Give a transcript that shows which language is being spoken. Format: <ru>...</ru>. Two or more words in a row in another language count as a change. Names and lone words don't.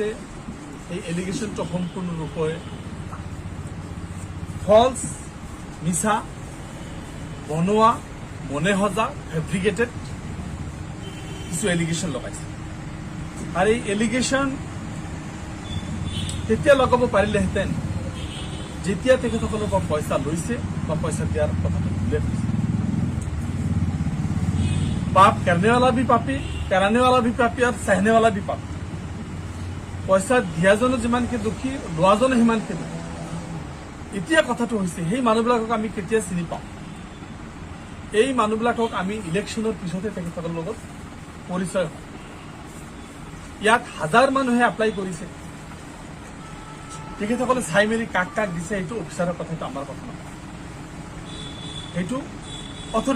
<as>এই এলিগেশ্যনটো সম্পূৰ্ণৰূপে ফলছ, মিছা, বনোৱা, মনে সজা, ফেব্ৰিকেটেড কিছু এলিগেশ্যন লগাইছে। আৰু এই এলিগেশ্যন তেতিয়া লগাব পাৰিলেহেঁতেন যেতিয়া তেখেতসকলৰ পৰা পইচা লৈছে বা পইচা দিয়াৰ কথাটো উল্লেখ হৈছে।</as> <hi>पाप करने वाला भी पापी, कराने वाला भी पापी और सहने वाला भी पापी।</hi> <as>পইচা দিয়াজনে যিমানকে দুখী লোৱাজনে সিমানকে দুখী এতিয়া কথাটো হৈছে সেই মানুহবিলাকক আমি কেতিয়া চিনি পাওঁ এই মানুহবিলাকক আমি ইলেকশ্যনৰ পিছতে তেখেতসকলৰ লগত পৰিচয় হয় ইয়াত হাজাৰ মানুহে এপ্লাই কৰিছে তেখেতসকলে চাই মেলি কাক কাক দিছে এইটো অফিচাৰৰ কথা এইটো আমাৰ কথা নহয় সেইটো অথৰিটি</as>